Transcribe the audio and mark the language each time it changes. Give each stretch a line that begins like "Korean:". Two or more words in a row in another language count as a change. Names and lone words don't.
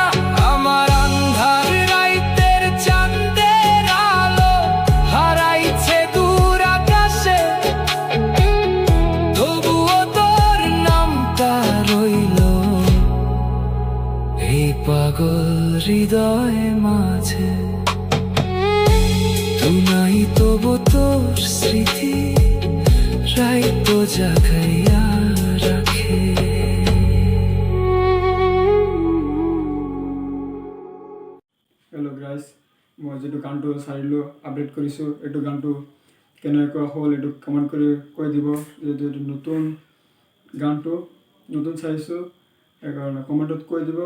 Bangla: আমার আন্ধার রাইতের চাঁদের আলো হারাইছে দূর আকাশে, তবুও তোর নামটা রইল এই পাগল হৃদয় মাঝে। তুই নাই তবু তোর স্মৃতি রাইতো জাগাইয়া রাখে।
English: hello guys,
Assamese: মই যিটো গানটো চাৰিলোঁ আপডেট কৰিছোঁ, এইটো গানটো কেনেকুৱা হ'ল এইটো কমেণ্ট কৰি কৈ দিব। যিহেতু এইটো নতুন গানটো নতুন চাইছোঁ, সেইকাৰণে কমেণ্টত কৈ দিব।